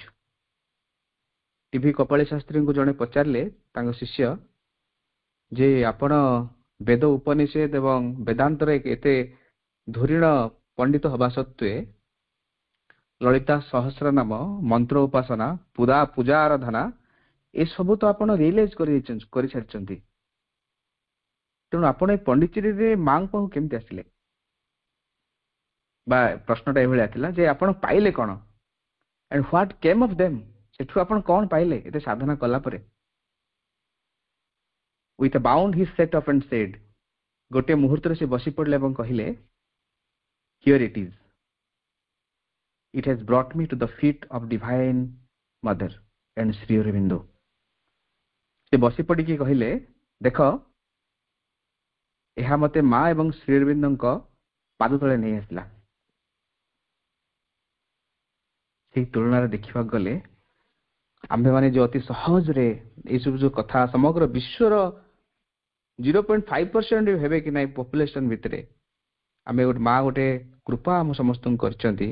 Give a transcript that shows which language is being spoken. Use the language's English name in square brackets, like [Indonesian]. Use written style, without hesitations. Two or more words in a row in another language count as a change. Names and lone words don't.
[Odia] ଟିଭି କପାଳୀ ଶାସ୍ତ୍ରୀଙ୍କୁ ଜଣେ ପଚାରିଲେ, ତାଙ୍କ ଶିଷ୍ୟ, ଯେ ଆପଣ ବେଦ ଉପନିଷେଦ ଏବଂ ବେଦାନ୍ତର ଏତେ ଧୁରୀଣ ପଣ୍ଡିତ ହବା ସତ୍ତ୍ୱେ ଲଳିତା ସହସ୍ର ନାମ, ମନ୍ତ୍ର ଉପାସନା, ପୂଜା ଆରାଧନା ଏସବୁ ତ ଆପଣ ରିଏଲାଇଜ କରିସାରିଛନ୍ତି, ତେଣୁ ଆପଣ ଏ ପଣ୍ଡିଚେରୀରେ ମାଙ୍କ ପାଖକୁ କେମିତି ଆସିଲେ? ବା ପ୍ରଶ୍ନଟା ଏଭଳିଆ ଥିଲା ଯେ ଆପଣ ପାଇଲେ କଣ, [English] and what came of them, [Odia] ସେଠୁ ଆପଣ କଣ ପାଇଲେ ଏତେ ସାଧନା କଲା ପରେ? [English] with a bound he set up and said, [Odia] ଗୋଟିଏ ମୁହୂର୍ତ୍ତରେ ସେ ବସି ପଡ଼ିଲେ ଏବଂ କହିଲେ, [English] here it is, it has brought me to the feet of divine mother and Sri Aurobindo। [Odia] ସେ ବସି ପଡ଼ିକି କହିଲେ, ଦେଖ ଏହା ମତେ ମା ଏବଂ ଶ୍ରୀ ଅରବିନ୍ଦଙ୍କ ପାଦ ତଳେ ନେଇ ଆସିଲା। ସେଇ ତୁଳନାରେ ଦେଖିବାକୁ ଗଲେ ଆମ୍ଭେମାନେ ଯୋଉ ଅତି ସହଜରେ ଏଇସବୁ ଯୋଉ କଥା ସମଗ୍ର ବିଶ୍ୱର 0.5% ହେବେ କି ନାହିଁ ପପୁଲେସନ ଭିତରେ, ଆମେ ଗୋଟେ ମା ଗୋଟେ କୃପା ଆମ ସମସ୍ତଙ୍କୁ କରିଛନ୍ତି।